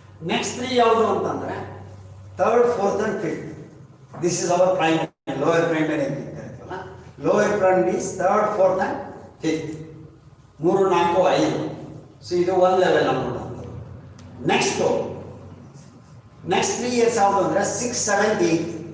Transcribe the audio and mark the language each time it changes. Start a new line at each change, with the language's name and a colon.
Kannada: Next 3 ಯಾವುದು ಅಂತಂದರೆ 3rd, 4th and 5th.
English: this is our primary, lower primary
Kannada: ಅಂತ ಕರೀತೀವಲ್ಲ.
English: Lower primary is 3rd, 4th and 5th.
Kannada: 3, 4, 5. So ಇದು ಒಂದು level ನಾವು ನೋಡೋದು. ನೆಕ್ಸ್ಟ್ 3 ಇಯರ್ಸ್ ಯಾವುದು ಅಂದರೆ 6th, 7th, 8th.